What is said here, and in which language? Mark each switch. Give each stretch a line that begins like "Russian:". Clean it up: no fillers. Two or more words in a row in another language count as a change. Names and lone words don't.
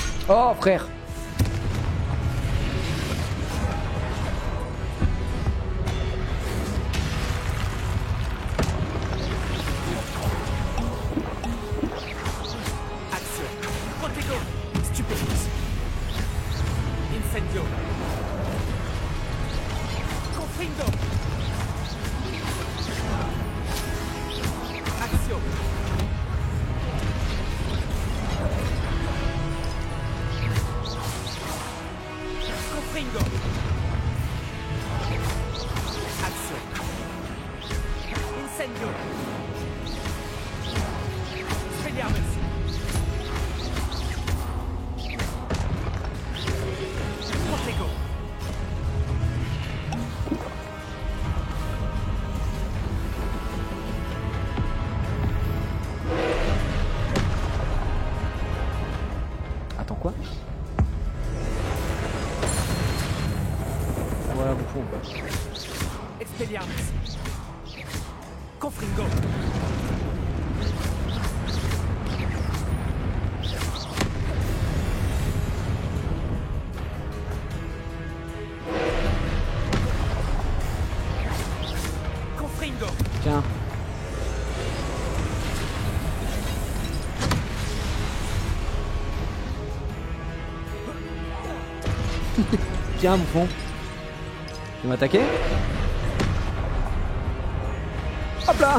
French: Oh frère. Action. Protego. Stupéfice. Incendio. Confringo. Action. Confringo. Action. Incendio. Expelliarmus. Protego. Attends quoi? Voilà, vous font quoi. Expelliarmus. Confringo. Confringo. Tiens. Tiens, bouffon. Tu veux m'attaquer? Hop là.